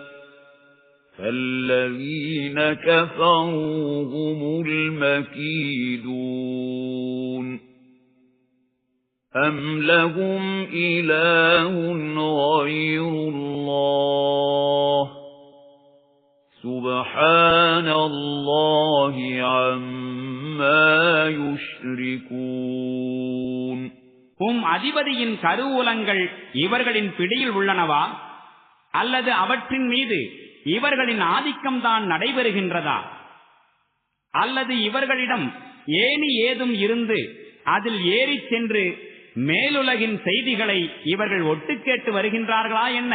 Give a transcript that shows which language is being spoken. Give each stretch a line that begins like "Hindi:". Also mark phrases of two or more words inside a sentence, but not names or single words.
Arabic: فَالَّذِينَ كَفَرُوا هُمُ الْمَكِيدُونَ أَمْ لَهُمْ إِلَٰهٌ غَيْرُ اللَّهِ سُبْحَانَ اللَّهِ عَمَّا يُشْرِكُونَ.
Tamil: அதிபதியின் கருவூலங்கள் இவர்களின் பிடியில் உள்ளனவா? அல்லது அவற்றின் மீது இவர்களின் ஆதிக்கம்தான் நடைபெறுகின்றதா? அல்லது இவர்களிடம் ஏணி ஏதும் இருந்து அதில் ஏறிச் சென்று மேலுலகின் செய்திகளை இவர்கள் ஒட்டு கேட்டு வருகின்றார்களா என்ன?